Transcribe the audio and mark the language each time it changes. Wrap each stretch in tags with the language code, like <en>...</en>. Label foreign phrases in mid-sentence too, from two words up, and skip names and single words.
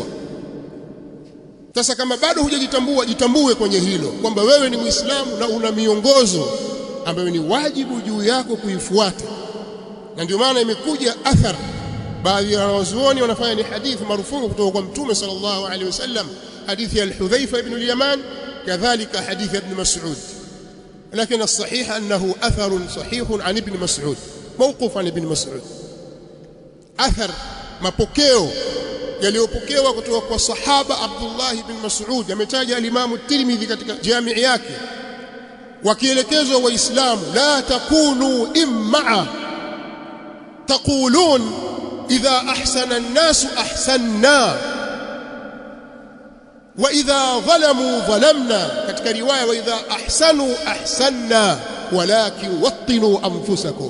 <sw>Sasa kama bado hujajitambua, jitambue kwenye hilo kwamba wewe ni Muislamu na una miongozo ambayo ni wajibu juu yako kuifuata. Na ndio maana imekuja athar, baadhi ya wanazuoni wanafanya ni hadithi marufuku kutoka kwa mtume</sw> <ar>صلى الله عليه وسلم,</ar> <sw>hadithi ya Hudhaifa ibn al-Yaman, kadhalika hadithi ya Ibn Mas'ud.</sw> <ar>لكن الصحيح أنه أثر صحيح عن ابن مسعود، موقوف عن ابن مسعود. أثر</ar> <sw>mapokeo yaliyopokewa kutoka kwa sahaba</sw> <ar>Abdullah ibn Mas'ud,</ar> <sw>ametaja al-Imam at-Tirmidhi katika jamii yake, wakielekezwa waislamu</sw> <ar>لا تكونوا إمعة تقولون إذا أحسن الناس أحسنا وإذا ظلموا ظلمنا,</ar> <sw>katika riwaya</sw> <ar>وإذا أحسنوا أحسنا ولكن وطنوا أنفسكم.</ar>